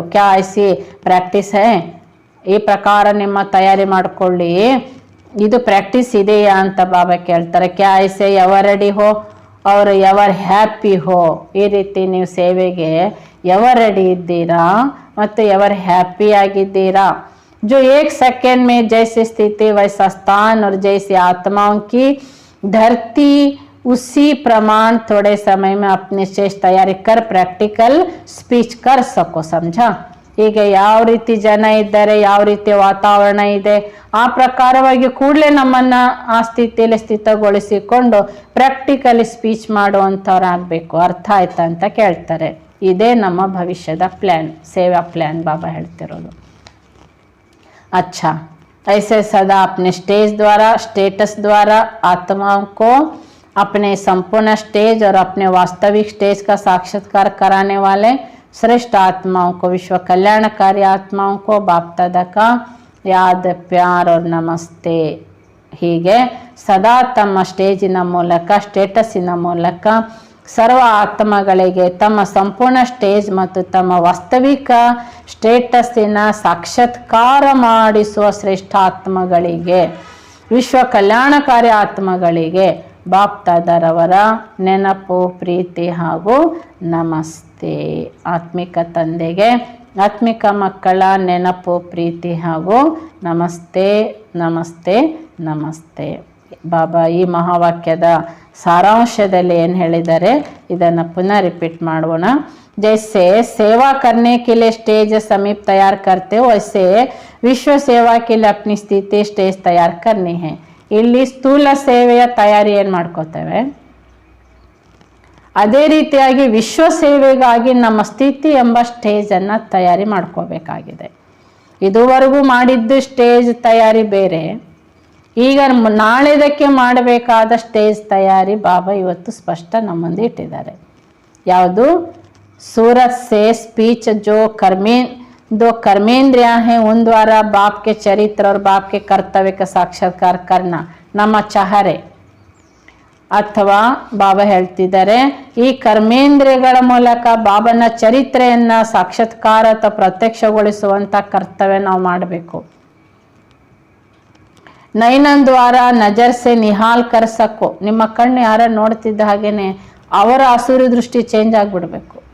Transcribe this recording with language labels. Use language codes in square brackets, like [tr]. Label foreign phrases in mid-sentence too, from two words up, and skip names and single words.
[hi] क्या ऐसी प्रैक्टिस है, [kn] ಈ ಪ್ರಕಾರ ನಿಮ್ಮ ತಯಾರಿ ಮಾಡಿಕೊಳ್ಳಿ. ಇದು ಪ್ರಾಕ್ಟೀಸ್ ಇದೆಯಾ ಅಂತ ಬಾಬಾ ಕೇಳ್ತಾರೆ. [hi] क्या ऐसे [en] ever ready [hi] हो और [en] ever happy [hi] हो. [kn] ಈ ರೀತಿ ನೀವು ಸೇವೆಗೆ [en] ever ready [kn] ಇದ್ದೀರಾ ಮತ್ತು [en] ever happy [kn] ಆಗಿದ್ದೀರಾ. [hi] जो एक सेकेंड में जैसी स्थिति वैसा स्थान और जैसी आत्माओं की धरती उसी प्रमाण थोड़े समय में अपनी शेष तैयारी कर [en] practical speech [hi] कर सको. समझा. [kn] ಈಗ ಯಾವ ರೀತಿ ಜನ ಇದ್ದಾರೆ, ಯಾವ ರೀತಿಯ ವಾತಾವರಣ ಇದೆ, ಆ ಪ್ರಕಾರವಾಗಿ ಕೂಡಲೇ ನಮ್ಮನ್ನು ಆ ಸ್ಥಿತಿಯಲ್ಲಿ ಸ್ಥಿತಗೊಳಿಸಿಕೊಂಡು [en] practically speech [kn] ಮಾಡುವಂಥವ್ರಾಗಬೇಕು. ಅರ್ಥ ಆಯ್ತಾ ಅಂತ ಕೇಳ್ತಾರೆ. ಇದೇ ನಮ್ಮ ಭವಿಷ್ಯದ ಪ್ಲ್ಯಾನ್, ಸೇವಾ ಪ್ಲ್ಯಾನ್ ಬಾಬಾ ಹೇಳ್ತಿರೋದು. [hi] अच्छा, ऐसे सदा अपने स्टेज द्वारा, स्टेटस द्वारा आत्माओं को अपने संपूर्ण स्टेज और अपने वास्तविक स्टेज का साक्षात्कार कराने वाले श्रेष्ठ आत्माओं को, विश्व कल्याणकारी आत्माओं को बाप दादा का याद, प्यार और नमस्ते. [kn] ಹೀಗೆ ಸದಾ ತಮ್ಮ ಸ್ಟೇಜಿನ ಮೂಲಕ, ಸ್ಟೇಟಸ್ಸಿನ ಮೂಲಕ ಸರ್ವ ಆತ್ಮಗಳಿಗೆ ತಮ್ಮ ಸಂಪೂರ್ಣ ಸ್ಟೇಜ್ ಮತ್ತು ತಮ್ಮ ವಾಸ್ತವಿಕ ಸ್ಟೇಟಸ್ಸಿನ ಸಾಕ್ಷಾತ್ಕಾರ ಮಾಡಿಸುವ ಶ್ರೇಷ್ಠ ಆತ್ಮಗಳಿಗೆ, ವಿಶ್ವ ಕಲ್ಯಾಣಕಾರಿ ಆತ್ಮಗಳಿಗೆ ಬಾಪ್ತಾದರವರ ನೆನಪು, ಪ್ರೀತಿ ಹಾಗೂ ನಮಸ್ತೆ. ಆತ್ಮಿಕ ತಂದೆಗೆ ಆತ್ಮಿಕ ಮಕ್ಕಳ ನೆನಪು, ಪ್ರೀತಿ ಹಾಗೂ ನಮಸ್ತೆ ನಮಸ್ತೆ ನಮಸ್ತೆ. ಬಾಬಾ ಈ ಮಹಾವಾಕ್ಯದ ಸಾರಾಂಶದಲ್ಲಿ ಏನು ಹೇಳಿದ್ದಾರೆ ಇದನ್ನು ಪುನಃ ರಿಪೀಟ್ ಮಾಡೋಣ. [hi] जैसे सेवा करने के लिए स्टेज समीप तैयार करते हो, वैसे विश्व सेवा के लिए अपनी स्थिति स्टेज तैयार करनी है. [kn] ಇಲ್ಲಿ ಸ್ಥೂಲ ಸೇವೆಯ ತಯಾರಿ ಏನು ಮಾಡ್ಕೋತೇವೆ, ಅದೇ ರೀತಿಯಾಗಿ ವಿಶ್ವ ಸೇವೆಗಾಗಿ ನಮ್ಮ ಸ್ಥಿತಿ ಎಂಬ ಸ್ಟೇಜನ್ನು ತಯಾರಿ ಮಾಡ್ಕೋಬೇಕಾಗಿದೆ. ಇದುವರೆಗೂ ಮಾಡಿದ್ದು ಸ್ಟೇಜ್ ತಯಾರಿ ಬೇರೆ, ಈಗ ನಾಳೆದಕ್ಕೆ ಮಾಡಬೇಕಾದ ಸ್ಟೇಜ್ ತಯಾರಿ ಬಾಬಾ ಇವತ್ತು ಸ್ಪಷ್ಟ ನಮ್ಮ ಮುಂದೆ ಇಟ್ಟಿದ್ದಾರೆ. ಯಾವುದು? [hi] सूरत से स्पीच जो दो कर्मेंद्रिया हैं उन द्वारा बाप के चरित्र और बाप के कर्तव्य का साक्षात्कार करना [kn] ನಮ್ಮ ಚಹರೆ. ಅಥವಾ ಬಾಬಾ ಹೇಳ್ತಿದ್ದಾರೆ ಈ ಕರ್ಮೇಂದ್ರಿಯಗಳ ಮೂಲಕ ಬಾಬನ ಚರಿತ್ರೆಯನ್ನ ಸಾಕ್ಷಾತ್ಕಾರ ಅಥವಾ ಪ್ರತ್ಯಕ್ಷಗೊಳಿಸುವಂತ ಕರ್ತವ್ಯ ನಾವು ಮಾಡಬೇಕು. [hi] नैनन द्वारा नज़र से निहाल कर सको, [kn] ನಿಮ್ಮ ಕಣ್ಣು ಯಾರ ನೋಡ್ತಿದ್ದ ಹಾಗೇನೆ ಅವರ ಆಸುರಿ ದೃಷ್ಟಿ ಚೇಂಜ್ ಆಗಿಬಿಡ್ಬೇಕು.